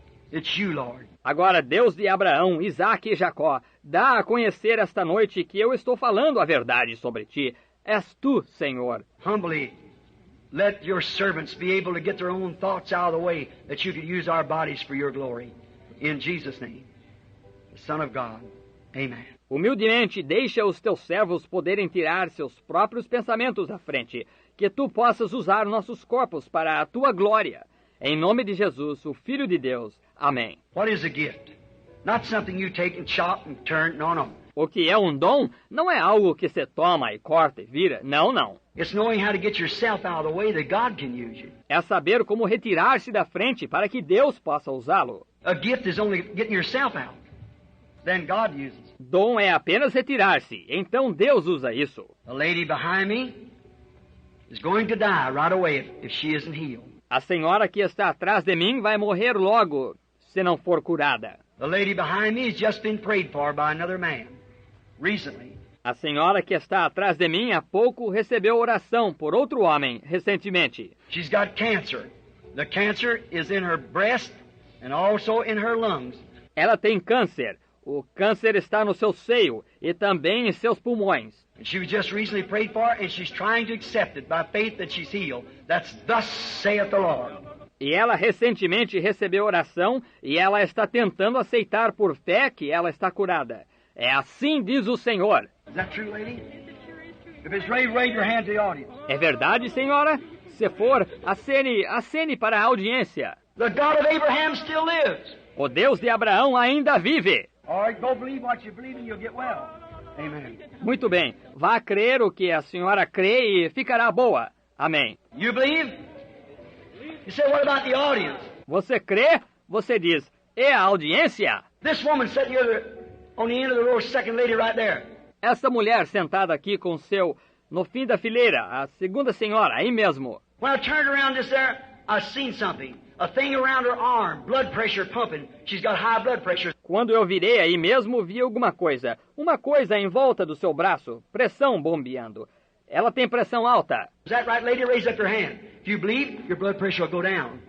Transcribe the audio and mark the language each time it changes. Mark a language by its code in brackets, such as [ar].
[en] It's you, Lord. [pt] Agora, Deus de Abraão, Isaque e Jacó, dá a conhecer esta noite que eu estou falando a verdade sobre ti. És tu, Senhor. [en] Humbly, let your servants be able to get their own thoughts out of the way, that you could use our bodies for your glory. In Jesus' name, the Son of God. Amen. [pt] Humildemente, deixa os teus servos poderem tirar seus próprios pensamentos à frente, que tu possas usar nossos corpos para a tua glória. Em nome de Jesus, o Filho de Deus. Amém. [en] What is a gift? Not something you take and chop and turn. No, no. [pt] O que é um dom não é algo que se toma e corta e vira. Não, não. [en] It's knowing how to get yourself out of the way that God can use you. [pt] É saber como retirar-se da frente para que Deus possa usá-lo. [en] A gift is only getting yourself out. Then God uses. [pt] Dom é apenas retirar-se. Então Deus usa isso. [en] The lady behind me is going to die right away if she isn't healed. [pt] A senhora que está atrás de mim vai morrer logo, se não for curada. [en] The lady behind me has just been prayed for by another man recently. [pt] A senhora que está atrás de mim há pouco recebeu oração por outro homem recentemente. [en] She's got cancer. The cancer is in her breast and also in her lungs. [pt] Ela tem câncer. O câncer está no seu seio e também em seus pulmões. [en] And she was just recently prayed for, and she's trying to accept it by faith that she's healed. That's thus saith the Lord. [pt] E ela recentemente recebeu oração e ela está tentando aceitar por fé que ela está curada. É assim diz o Senhor. [en] Is that true, lady? If it's right, wave your hand to the audience. [pt] É verdade, senhora? Se for, acene para a audiência. [en] The God of Abraham still lives. [pt] O Deus de Abraão ainda vive. [en] All right, go believe what you believe and you'll get well. Amen. [pt] Muito bem. Vá crer o que a senhora crê e ficará boa. Amém. [en] You believe? You say, what about the audience? [pt] Você crê? Você diz, e a audiência? [en] This woman sitting here on the end of the row, second lady right there. [pt] Essa mulher sentada aqui com no fim da fileira, a segunda senhora, aí mesmo. [en] When I turned around this there, I seen something. A thing around her arm, blood pressure pumping. She's got high blood pressure. [pt] Quando eu virei aí mesmo, vi alguma coisa. Uma coisa em volta do seu braço, pressão bombeando. Ela tem pressão alta. [en] Is that right, lady? Raise up your hand. If you believe, your blood pressure will go down.